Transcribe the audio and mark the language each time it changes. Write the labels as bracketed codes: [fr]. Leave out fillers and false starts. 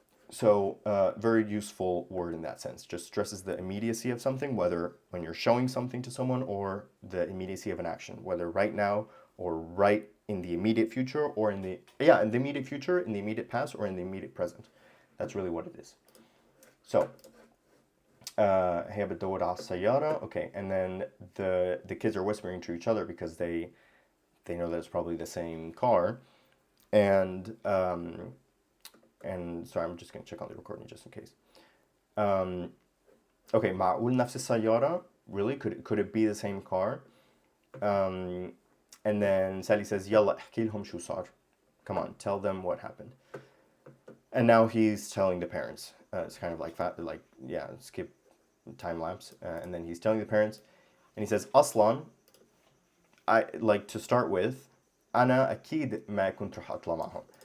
[en] So, very useful word in that sense. Just stresses the immediacy of something, whether when you're showing something to someone or the immediacy of an action, whether right now or right in the immediate future or in the immediate future, in the immediate past, or in the immediate present. That's really what it is. [ar] So, هي بتدور على السيارة. [en] Okay, and then the kids are whispering to each other because they know that it's probably the same car, and sorry, I'm just gonna check on the recording just in case. Okay, معقول نفس السيارة? Really? Could it be the same car? [ar] And then Sally says, يلا احكي لهم شو صار. [en] Come on, tell them what happened. And now he's telling the parents. It's kind of like skip time lapse. And then he's telling the parents, and he says, أصلاً, I like to start with, أنا أكيد ما كنت رح أطلع معهم.